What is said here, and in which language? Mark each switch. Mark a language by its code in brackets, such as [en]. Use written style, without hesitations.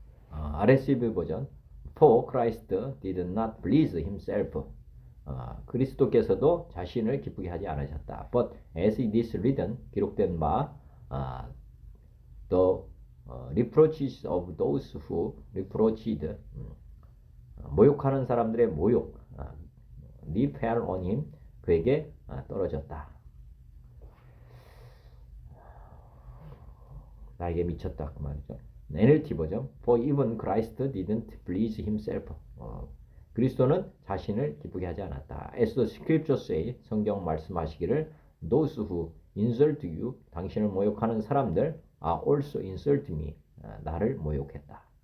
[en] RSV 버전 For Christ did not please himself. [ko] 그리스도께서도 자신을 기쁘게 하지 않으셨다. [en] But as it is written, [ko] 기록된 바 [en] the reproaches of those who reproached [ko] 모욕하는 사람들의 모욕 [en] fell on him [ko] 그에게 떨어졌다. 나에게 미쳤다 그 말이죠. [en] NLT 버전 For even Christ didn't please himself. [ko] 그리스도는 자신을 기쁘게 하지 않았다. [en] As the scriptures say, [ko] 성경 말씀하시기를 [en] Those who insult you, [ko] 당신을 모욕하는 사람들 [en] are also insult me, [ko] 나를 모욕했다.